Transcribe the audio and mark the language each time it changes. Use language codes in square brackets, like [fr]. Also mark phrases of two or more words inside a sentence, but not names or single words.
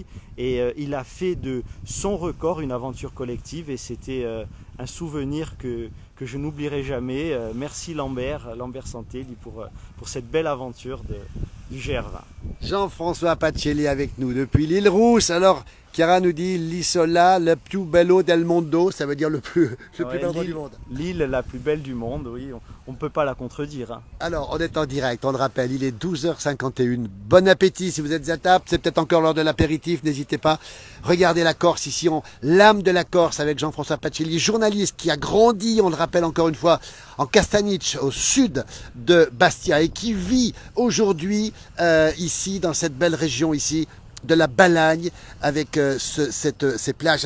[fr] Et il a fait de son record une aventure collective et c'était un souvenir que je n'oublierai jamais. Merci Lambert Santé pour cette belle aventure du GR20. Jean-François Pacelli avec nous depuis l'île Rousse. Alors, Chiara nous dit [it] l'isola, le più bello del mondo, [fr] ça veut dire le plus bel endroit du monde. L'île la plus belle du monde, oui, on ne peut pas la contredire. Hein. Alors, on est en direct, on le rappelle, il est 12h51. Bon appétit si vous êtes à table, c'est peut-être encore l'heure de l'apéritif, n'hésitez pas. Regardez la Corse ici, l'âme de la Corse avec Jean-François Pacelli, journaliste qui a grandi, on le rappelle encore une fois, en Castaniche, au sud de Bastia, et qui vit aujourd'hui ici, dans cette belle région ici, de la Balagne avec ces plages.